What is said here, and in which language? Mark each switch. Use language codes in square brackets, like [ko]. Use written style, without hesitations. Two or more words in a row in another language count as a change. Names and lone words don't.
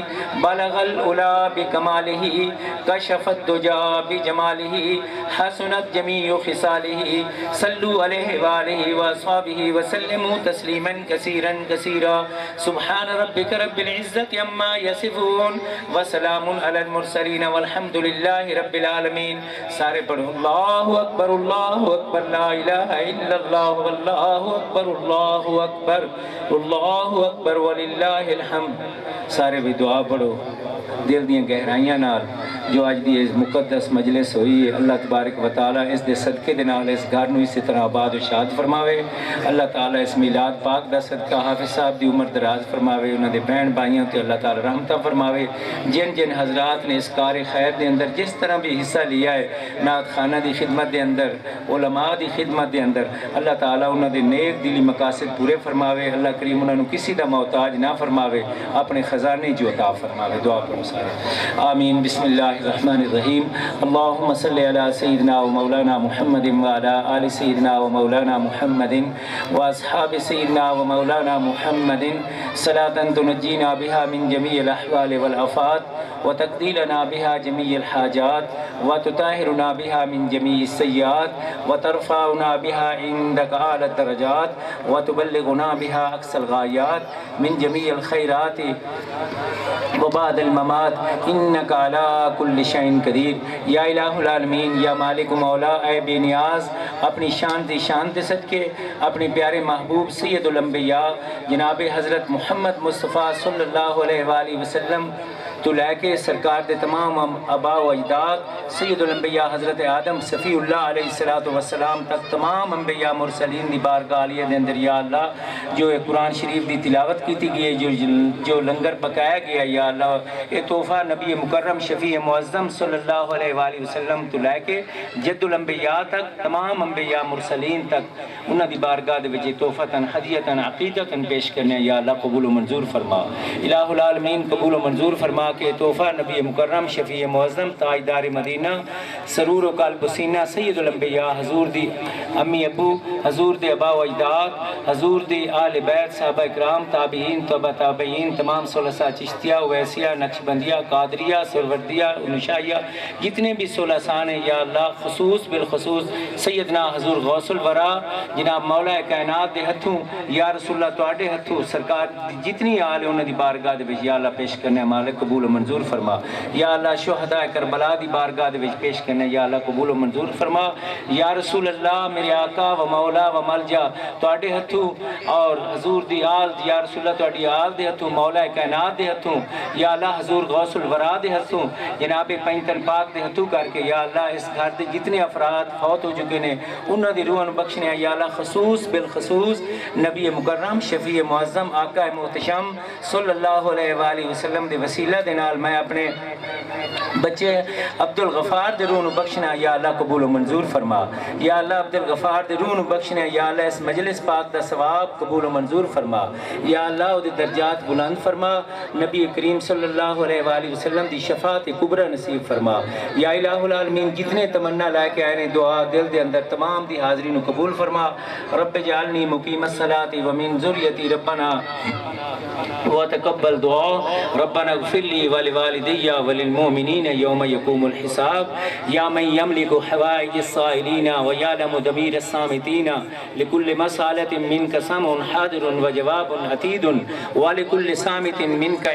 [ar] بلغ الأولى بكماله كشف الدجى بجماله حسنت جميع خصاله صلوا عليه وآله وأصحابه وسلموا تسليما كثيرا كثيرا سبحان ربك رب العزة عما يصفون وسلام على المرسلين والحمد لله رب العالمين [pa] سارے پڑھو [ar] اللہ اکبر لا الہ الا اللہ واللہ اکبر وللہ الحمد [pa] سارے بھی دعا پڑھو دل دیاں گہرائیاں نال جو آج دی مقدس مجلس ہوئی ہے [ar] اللہ تبارک و تعالی [pa] اس دے صدقے دے نال اس گھر نوں اسی طرح آباد و شاد فرماوے اللہ تعالی اس میلاد پاک دا صدقہ صدقہ حافظ صاحب دی عمر دراز فرماوے، انہاں دے بہن بھائیوں تے اللہ تعالی رحمتہ فرماوے۔ جن جن حضرات نے اس کار خیر دے اندر جس طرح بھی حصہ لیا ہے، نعت خانہ دی خدمت دے اندر، علماء دی خدمت دے اندر، اللہ تعالیٰ انہاں دے نیک دلی مقاصد پورے فرماوے۔ اللہ کریم انہاں نو کسی دا محتاج نہ فرماوے، اپنے خزانے جو عطا فرماوے۔ دعا کرو سارے آمین۔ [ar] بسم اللہ الرحمن الرحیم۔ اللہم صلی علی سیدنا و مولانا محمد وعلی آل سیدنا و مولانا محمد و اصحاب سیدنا و مولانا محمد صلاة تنجینا بها من جمیع الاحوال والآفات وتقضی لنا بها جمیع الحاجات وتطہرنا بها من جمیع السیئات وترفعنا بها عندك اعلی الدرجات وتبلغنا بها اقصى الغایات من جمیع الخیرات وبعد الممات انك على كل شيء قدیر۔ یا الہ العالمین، [pa] یا مالک و مولا، اے بے نیاز، اپنی شان دی شان دے صدقے اپنے پیارے محبوب سید الانبیاء جناب حضرت محمد مصطفیٰ [ar] صلی اللہ علیہ وآلہ وسلم [pa] تو لے کے سرکار دے تمام آباء و اجداد سید الانبیاء حضرت آدم [ar] صفی اللہ علیہ السلام [pa] تک تمام انبیاء مرسلین دی بارگاہ عالیہ دے اندر یا اللہ جو قرآن شریف دی تلاوت کیتی گئی ہے، جو لنگر پکایا گیا یا اللہ، یہ تحفہ نبی مکرم شفیع معظم [ar] صلی اللہ علیہ وآلہ وسلم [pa] تو لے کے جد الانبیاء تک تمام انبیاء مرسلین تک انہاں دی بارگاہ دے وچ تحفتاً ہدیتاً عقیدتاً پیش کرنے یا اللہ قبول و منظور فرما۔ [ar] الہ العالمین [pa] قبول و منظور فرما کہ تحفہ نبی مکرم شفیع معظم تاجدار مدینہ سرور و قلب و سینہ سید الانبیاء حضور دی امی ابو، حضور دے آباء و اجداد، حضور دی آل بیت، صحابہ اکرام، تابعین، تبع تابعین، تمام ثلاثہ چشتیہ، ویسیہ، نقشبندیہ، قادریہ، سروردیہ، نشائیہ، جتنے بھی ثلاثان ہیں یا اللہ، خصوص بالخصوص سیدنا حضور غوث الورا جناب مولا کائنات دے ہتھوں [ar] یا رسول اللہ [pa] تواڈے ہتھوں سرکار جتنی آل انہاں دی بارگاہ دے وچ یا اللہ پیش کرنے مالک قبول و منظور فرما۔ یا اللہ شہداء کربلا دی بارگاہ دے وچ پیش کرنے یا اللہ قبول و منظور فرما۔ [ar] یا رسول اللہ [pa] میرے آقا و مولا و ملجا تواڈے ہتھوں اور حضور دی آل [ar] یا رسول اللہ [pa] تواڈی آل دے ہتھوں مولا کائنات دے ہتھوں یا اللہ حضور غوث الورا دے ہتھوں جناب پینتن پاک دے ہتھوں کر کے یا اللہ اس گھر دے جتنے افراد فوت ہو چکے نے انہاں دی روحاں نوں بخشنے یا اللہ خصوص بالخصوص نبی مکرم شفیع معظم آقا محتشم [ar] صلی اللہ علیہ وآلہ وسلم [pa] دے وسیلہ دے نال میں اپنے بچے عبدالغفار دے روح نوں بخشنا یا اللہ قبول و منظور فرما۔ یا اللہ عبدالغفار دے روح نوں بخشنا یا اللہ اس مجلس پاک دا ثواب قبول و منظور فرما۔ یا اللہ او دے درجات بلند فرما، نبی کریم [ar] صلی اللہ علیہ وآلہ وسلم [pa] دی شفاعت کبریٰ نصیب فرما۔ [ar] یا الہ العالمین [pa] جتنے تمنا لائے کے آئے نے دعا دل دے اندر تمام دی حاضری نوں قبول فرما۔ [ar] رب جعلنی مقیم الصلاۃ ومن ذریتی ربنا وتقبل دعا ربنا اغفر لي ولوالدي وللمؤمنين يوم يقوم الحساب يا من يملك حوائج السائلين ويعلم ضمير الصامتين لكل مسألة منك سمع حاضر وجواب عتيد ولكل صامت منك